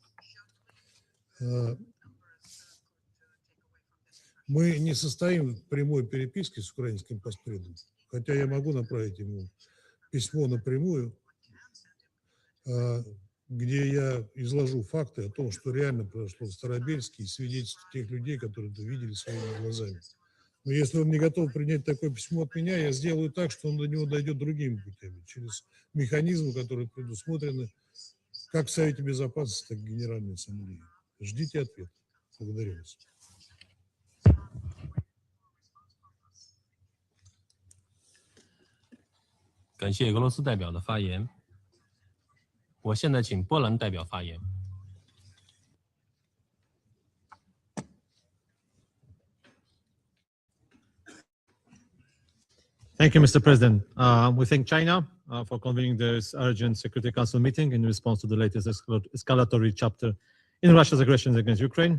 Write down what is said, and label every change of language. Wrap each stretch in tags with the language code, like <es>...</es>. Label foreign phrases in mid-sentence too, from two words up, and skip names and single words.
<ru>Мы не состоим в прямой переписке с украинским паспредом, хотя я могу направить ему письмо напрямую, где я изложу факты о том, что реально произошло в Старобельске, и свидетельства тех людей, которые это видели своими глазами. Но если он не готов принять такое письмо от меня, я сделаю так, что он до него дойдет другими путями, через механизмы, которые предусмотрены как в Совете Безопасности, так и в Генеральной Ассамблее. Ждите ответ. Благодарю вас.</ru> <zh>感谢俄罗斯代表的发言。我现在请波兰代表发言。</zh> <en>Thank you, Mr. President. We thank China for convening this urgent Security Council meeting in response to the latest escalatory chapter in Russia's aggression against Ukraine.</en>